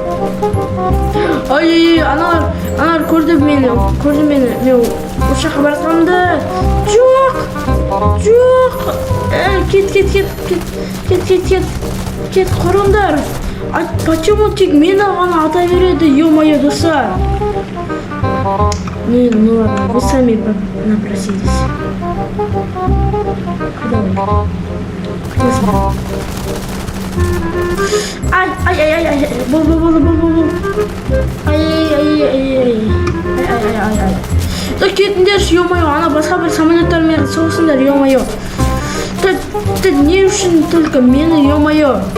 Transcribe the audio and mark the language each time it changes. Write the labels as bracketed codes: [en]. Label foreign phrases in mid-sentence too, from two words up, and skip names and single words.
[kk] Ай, аналар көрді мені. Мен осы жаққа бара жатқанымды. Жоқ. Кет, құрыңдар. Почему тек мені ғана ата береді? Ё-моё, достар. [ru] Ну ладно, вы сами напросились. Куда вы? [kk] Ай. Бол. Ай. Да кетіңдерші, ё-моё, ана басқа бір самолеттармен соғысыңдар, ё-моё. Не үшін только мені, ё-моё.